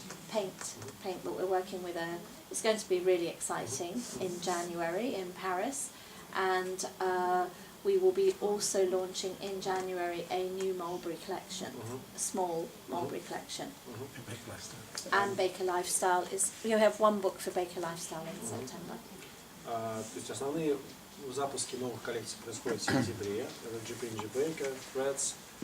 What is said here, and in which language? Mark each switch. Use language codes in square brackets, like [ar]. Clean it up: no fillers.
[en] Paint, but we're working with it's going to be really exciting in January in Paris, and we will be also launching in January a new Mulberry collection, a small Mulberry collection. And Baker Lifestyle is, we have one book for Baker Lifestyle in September. [ru] То есть основные запуски новых коллекций происходят в сентябре. Это GP&J Baker, Презентация.